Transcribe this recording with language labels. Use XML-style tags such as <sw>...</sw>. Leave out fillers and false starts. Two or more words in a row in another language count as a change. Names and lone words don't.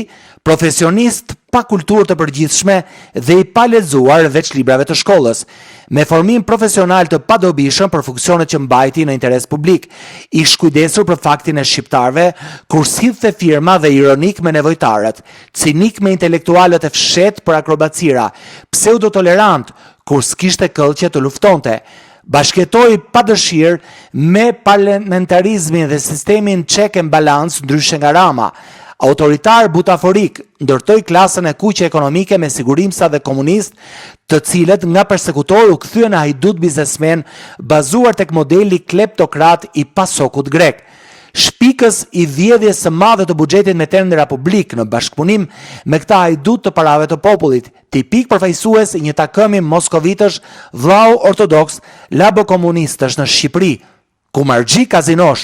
<sq>profesionist pa kulturë të përgjithshme dhe i pa lexuar veç librave të shkollës, me formim profesional të padobishëm për funksionet që mbajti në interes publik, i shkujdesur për faktin e shqiptarëve, kur sidhte firma dhe ironik me nevojtarët, cinik me intelektualët e fshet për akrobacira, pseudotolerant kur s'kishte këllqe të luftonte, bashkëtoi pa dëshirë me parlamentarizmin dhe sistemin</sq> <en>check and balance</en> <sq>ndryshe nga Rama. Autoritar butaforik ndërtoi klasën e kuqe ekonomike me sigurimsa dhe komunist, të cilët nga persekutor u kthyen në hajdut biznesmen bazuar tek modeli kleptokrat i pasokut grek. Shpikës i vjedhjes së madhe të buxhetit me term republik në bashkëpunim me këta hajdut të parave të popullit, tipik përfaqësues i një takëmi moskovitësh vllau ortodoks labo komunistësh në Shqipëri, ku marxhi kazinosh.</sq>